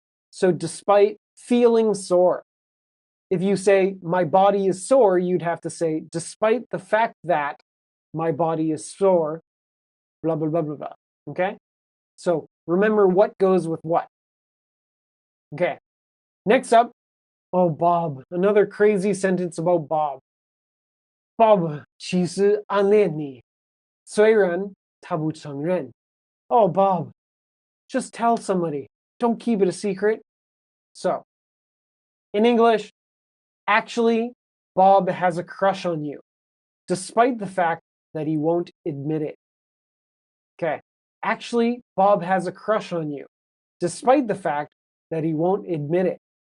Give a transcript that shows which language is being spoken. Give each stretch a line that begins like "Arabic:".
English: So despite feeling sore. If you say, my body is sore, you'd have to say, despite the fact that my body is sore, blah, blah, blah, blah, blah, okay? So remember what goes with what. Okay, next up, oh, Bob, another crazy sentence about Bob.
Chinese: Bob 其实暗恋你，虽然他不承认。
English: Oh, Bob, just tell somebody. Don't keep it a secret. So, in English, actually, Bob has a crush on you, despite the fact that he won't admit it. Okay, actually, Bob has a crush on you, despite the fact that he won't admit it.